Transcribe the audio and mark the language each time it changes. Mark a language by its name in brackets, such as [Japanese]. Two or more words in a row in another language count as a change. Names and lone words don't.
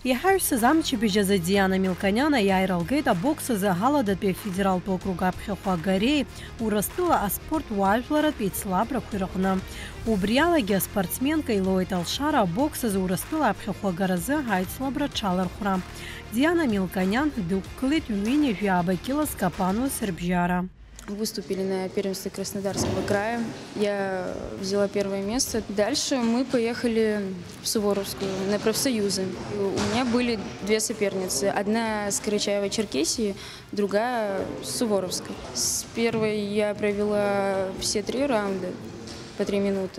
[Abkhazian] Иҳаҩсыз амчыбжьазы Диана Милкониан иааиралгеит абоксазы Ҳаладатәи афедералтә округ аԥхьахә агареи Урыстәыла аспорт уаажәларатәи еицлабрақәеи рҟны. Убри алагьы аспортсменка илоуит алшара абоксазы Урыстәыла аԥхьахә агаразы аицлабра дшалархәра. Диана Милкониан дықәгылеит ҩынҩажәи аабакьылас Капануас рыбжьара. [Russian] Выступили на первенстве Краснодарского края. Я взяла первое место. Дальше мы поехали в Суворовскую, на профсоюзы. У меня были две соперницы. Одна с Карачаево-Черкесии, другая с Суворовской. С первой я провела все 3 раунда по 3 минуты.